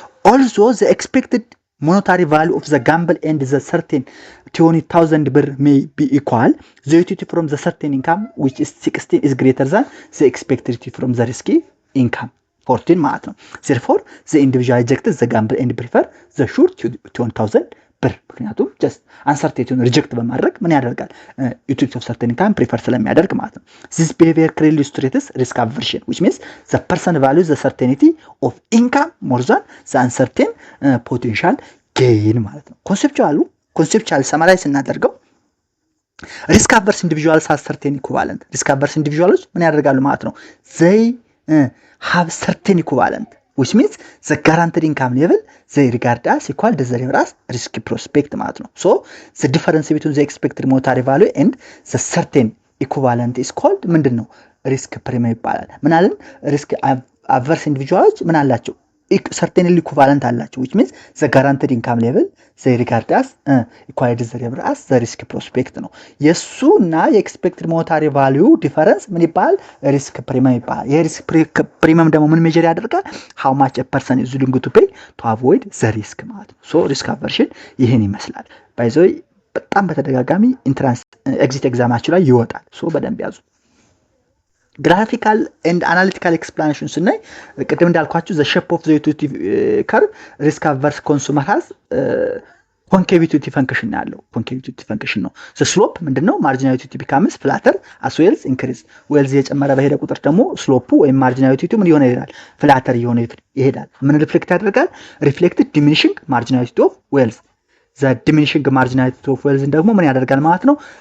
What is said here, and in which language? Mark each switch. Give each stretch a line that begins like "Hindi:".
English: ኦልሶ ዘ ኤክስፔክትድ monetary value of the gamble and the certain 20,000 ብር may be equal the utility from the certain income which is 16 is greater than the expected utility from the risky income 14
Amharic: ማለት ነው።
English: therefore the individual rejected the gamble and prefer the sure 20,000 ብር ምክንያቱም just uncertainty
Amharic: ሪጀክት በማድረግ ምን ያደርጋል?
English: utility of certain income prefer
Amharic: ስለሚያደርግ ማለት ነው።
English: this behavior clearly illustrates risk aversion which means the person values the certainty of income more than the uncertain potential gain
Amharic: ማለት ነው።
English: conceptual summarize
Amharic: ስናደርገው
English: risk averse individuals have certain equivalent risk averse individuals
Amharic: ምን ያደርጋሉ ማለት ነው?
English: they have certain equivalent which means the guaranteed income level they regard as equal to the level as risk prospect
Amharic: ማለት ነው።
English: so the difference between the expected monetary value and the certain equivalent is called
Amharic: ምንድነው?
English: risk premium
Amharic: ይባላል። ምን አለን?
English: risk averse individuals
Amharic: ምን አላቸው?
English: certainly equivalent
Amharic: አላቸው
English: which means the guaranteed income level they regard as equal to the level as the risk prospect
Amharic: ነው። የሱና የኤክስፔክትድ
English: monetary value difference
Amharic: ምን ይባላል? risk premium ይባላል። የሪስክ ፕሪሚየም ደግሞ ምን ሜጀር ያደርጋል?
English: how much a person is willing to pay to avoid the risk
Amharic: ማለት ነው።
English: so risk aversion
Amharic: ይሄን ይመስላል።
English: by the way
Amharic: በጣም በተደጋጋሚ ኢንትራንስ ኤግዚት ኤግዛማችሁ ላይ ይወጣል።
English: so
Amharic: በደንብ ያዙ።
English: graphical and analytical explanation ስናይ
Amharic: ቅድም እንዳልኳችሁ
English: the shape of the utility curve risk averse consumer has concave utility function
Amharic: ያለው
English: concave utility function ነው። the slope
Amharic: ምንድነው?
English: marginal utility becomes flatter as wealth increase wealth
Amharic: የጨመረ በሄደ ቁጥር ደግሞ
English: slope ወይም marginal utility
Amharic: ምን ይሆነ ይሄዳል?
English: flatter
Amharic: ይሆነ ይሄዳል። ምን ሪፍሌክት ያደርጋል?
English: reflected diminishing marginal utility of wealth the diminishing marginal utility of wealth
Amharic: ደግሞ ምን ያደርጋል ማለት ነው?